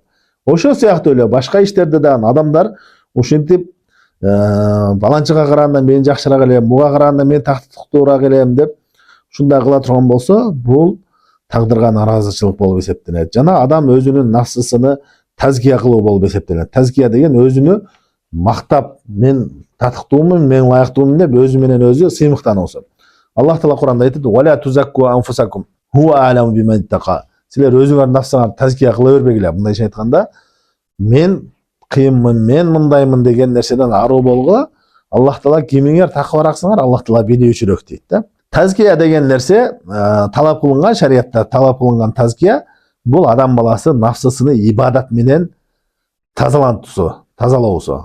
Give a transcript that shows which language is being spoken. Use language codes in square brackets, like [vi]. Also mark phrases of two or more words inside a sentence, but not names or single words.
[ky] Ошол сыяктуу эле башка иштерде дагы адамдар ушинтип баланчыга караганда мен жакшыраак элем, буга караганда мен тактыктуураак элем деп ушундай кыла турган болсо, бул тагдырга наразычылык болуп эсептелет. Жана адам өзүнүн нафсысыны тазкия кылуу болуп эсептелет. Тазкия деген өзүнү мактап, мен татыктуумун, мен ылайыктуумун деп өзү менен өзү сыймыктануусу. Аллах Таала Куранда айтат: [ar] "فلا تزكوا أنفسكم هو أعلم بمن اتقى." [ky] Силер өзүңөр нафсыңар тазкия кыла бербегиле. Мындайча айтканда, мен кыйынмын, мен мындаймын деген нерседен аруу болгула. Аллах Таала кимиңер такыбараксыңар, Аллах Таала билүүчүрөөк дейт да. Тазкия деген нерсе талап кылынган, шариятта талап кылынган тазкия, бул адам баласы нафсысыны ибадат менен тазалоосу.